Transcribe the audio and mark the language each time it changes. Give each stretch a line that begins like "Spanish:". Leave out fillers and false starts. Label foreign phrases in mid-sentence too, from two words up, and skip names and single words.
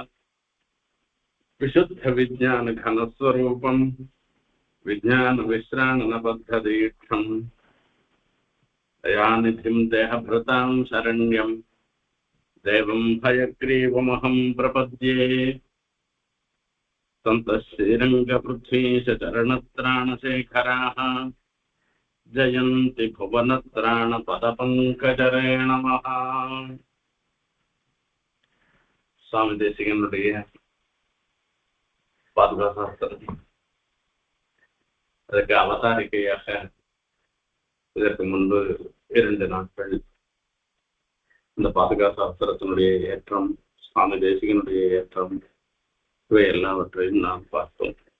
Sanskrit: विशुद्धविज्ञानघनस्वरूपं विज्ञानविश्राणनबद्धदीक्षं दयानिधिं देहभृतां शरण्यं देवं हयग्रीवमहं प्रपद्ये। सन्तः श्रीरङ्गपृथ्वीशचरणत्राणशेखराः जयन्ति भुवनत्राणपदपङ्कजरेणमः।
Tamil: சுவாமி தேசிகனுடைய பாதுகாசாஸ்திரம் அதற்கு அவதாரிக்கையாக இதற்கு முன்பு 2 நாட்கள் இந்த பாதுகாசாஸ்திரத்தினுடைய ஏற்றம், சுவாமி தேசிகனுடைய ஏற்றம், இவை எல்லாவற்றையும் நாம் பார்த்தோம்.